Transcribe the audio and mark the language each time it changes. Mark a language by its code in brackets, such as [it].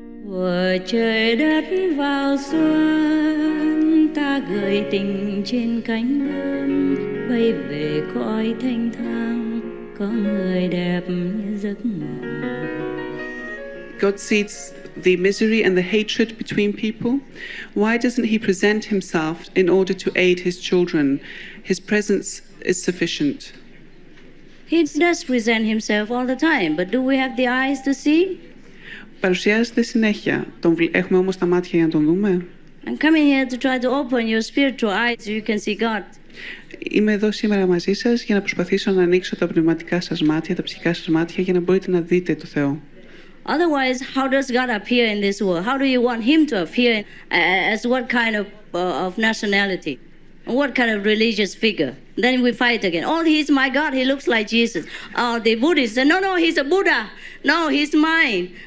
[vi] Vừa trời đất vào xuân, ta gửi tình trên cánh bướm, bay về cõi thanh thang, có người đẹp như giấc mộng. [en] God sees the misery and the hatred between people. Why doesn't he present himself in order to aid his children? His presence is sufficient. He does present himself all the time, but do we have the eyes to see? [el] Παρουσιάζεται συνέχεια. Έχουμε όμως τα μάτια για να τον δούμε. [en] I'm coming here to try to open your spiritual eyes so you can see God. [el] Είμαι εδώ σήμερα μαζί σας για να προσπαθήσω να ανοίξω τα πνευματικά σας μάτια, τα ψυχικά σας μάτια για να μπορείτε να δείτε το Θεό. [en] Otherwise, how does God appear in this world? How do you want him to appear as what kind of nationality? What kind of religious figure? Then we fight again. Oh, he's my God. He looks like Jesus. Oh, the Buddhists say, no, he's a Buddha. No, he's mine.